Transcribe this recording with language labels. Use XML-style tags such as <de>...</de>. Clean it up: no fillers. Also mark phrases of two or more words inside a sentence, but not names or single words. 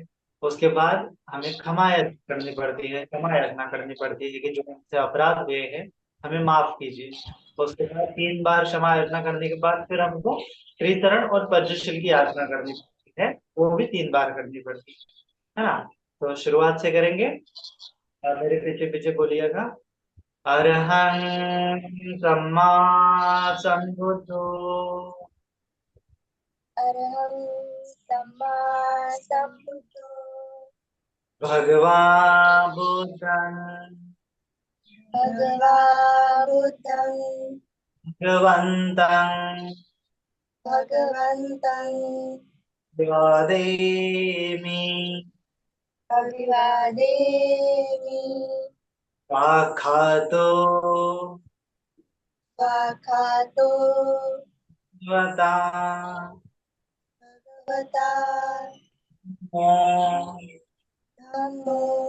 <hi>उसके बाद हमें क्षमा करनी पड़ती है, क्षमा याचना करनी पड़ती है कि जो हमसे अपराध हुए हैं हमें माफ कीजिए। उसके बाद 3 बार क्षमा याचना करने के बाद फिर हमको त्रिचरण और पंचशील की याचना करनी पड़ती है, वो भी 3 बार करनी पड़ती है ना। तो शुरुआत से करेंगे। मेरे पीछे पीछे बोलिएगा।</hi> <pi>अरहं सम्मा संबुद्धो अरहं सम्मा सम्बुद्धो भगवान् बुद्धं भगवा बुद्धं भगवन्तं भगवन्तं वदेमि। अभिवादेमि। वाखातो वाखातो वता भगवता धम्मो</pi>